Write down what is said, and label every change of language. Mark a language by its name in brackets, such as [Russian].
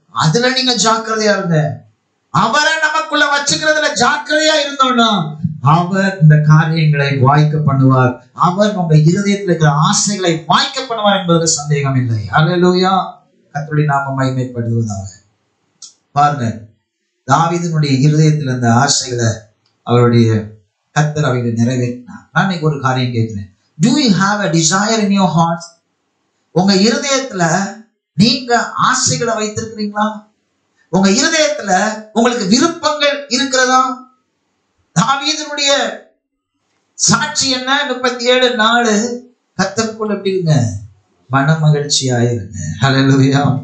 [Tamil] அதுல நீங்க ஜாக்கிரதையா இருங்க. அவரை நமக்குள்ள வச்சுக்கிறதுல ஜாக்கிரதையா இருந்தோம்னா அவர் இந்த காரியங்களை வாய்க்க பண்ணுவார். அவர் நம்ம இருதயத்தில் இருக்கிற ஆசைகளை வாய்க்க பண்ணுவார் என்பதில் சந்தேகம் இல்லை. ஹல்லேலூயா. கர்த்தருடைய நாமம் மகிமைப்படுவதாக. பாருங்க, தாவீதினுடைய இருதயத்தில் இருந்த ஆசைகளை அவருடைய கர்த்தர் அவைகளை நிறைவேற்றினார். நான் இன்னைக்கு ஒரு காரியம் கேட்கிறேன். [English] Do you have a desire in your heart? [Tamil] உங்க இருதயத்துல நீங்க ஆசைகளை வைத்திருக்கிறீங்களா? உங்க இருதயத்துல உங்களுக்கு விருப்பங்கள் இருக்கிறதா? தாவீதினுடைய சாட்சி என்ன? 37:4 கர்த்தருக்குள்ள எப்படி இருங்க? மன மகிழ்ச்சியாயிருங்க. ஹல்லேலூயா.